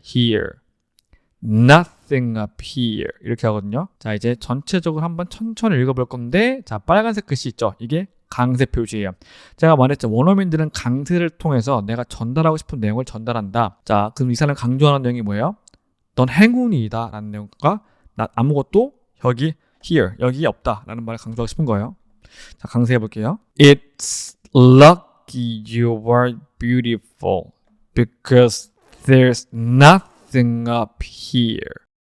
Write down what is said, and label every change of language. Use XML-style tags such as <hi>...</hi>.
<en>here, nothing up here</en> <ko>이렇게 하거든요. 자, 이제 전체적으로 한번 천천히 읽어볼 건데, 자, 빨간색 글씨 있죠? 이게 강세 표시예요. 제가 말했죠. 원어민들은 강세를 통해서 내가 전달하고 싶은 내용을 전달한다. 자, 그럼 이 사람이 강조하는 내용이 뭐예요? 넌 행운이다 라는 내용과 나 아무것도 여기 here, 여기 없다 라는 말을 강조하고 싶은 거예요. 자, 강세해 볼게요.</ko> <en>It's lucky you are beautiful because there's nothing up here.</en>